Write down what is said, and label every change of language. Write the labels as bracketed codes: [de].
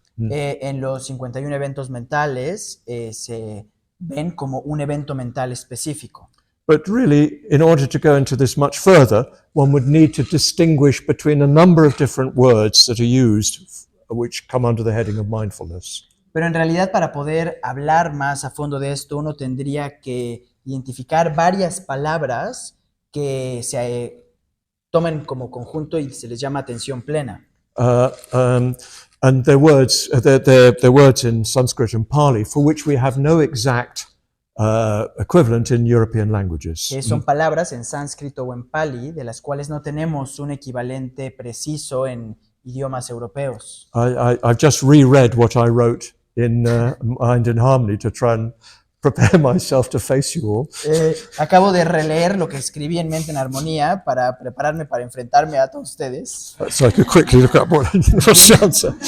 [es] En los 51 eventos mentales se ven como un evento mental específico. [en] But really, in order to go into this much further, one would need to distinguish between a number of different words that are used, which come under the heading of mindfulness. [es] Pero en realidad, para poder hablar más a fondo de esto, uno tendría que identificar varias palabras que se tomen como conjunto y se les llama atención plena. [en] And they're words in Sanskrit and Pali for which we have no exact equivalent in European languages. [es] Son palabras en sánscrito o en pali de las cuales no tenemos un equivalente preciso en idiomas europeos. [en] I've just reread what I wrote in Mind in Harmony to try and prepare myself to face you all. [es] Acabo de releer lo que escribí en Mente en Armonía para prepararme para enfrentarme a todos ustedes. [en] So I could quickly look up what's the answer.